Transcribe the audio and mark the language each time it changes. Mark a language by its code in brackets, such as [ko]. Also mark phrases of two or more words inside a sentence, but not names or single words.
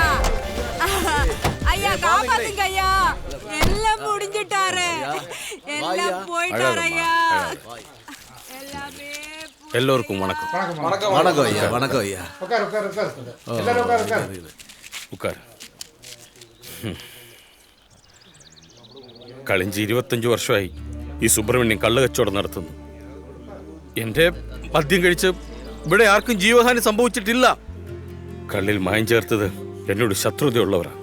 [ta] ஐயா காப்பாத்துங்க ஐயா, எல்லாம் முடிஞ்சிட்டாரு, எல்லாம் போயிட்டாரு ஐயா, எல்லாமே எல்லோருக்கும் வணக்கம். வணக்கம் ஐயா. வணக்கம் ஐயா. ഉക്കാർ. [ml] കഴിഞ്ഞ 25 വർഷമായി ഈ സുബ്രഹ്മണ്യം കള്ളുകച്ചവടം നടത്തുന്നു. എന്റെ മദ്യം കഴിച്ച് ഇവിടെ ആർക്കും ജീവഹാനി സംഭവിച്ചിട്ടില്ല. കള്ളിൽ മായം ചേർത്തത് എന്നോട് ശത്രുതയുള്ളവരാണ്.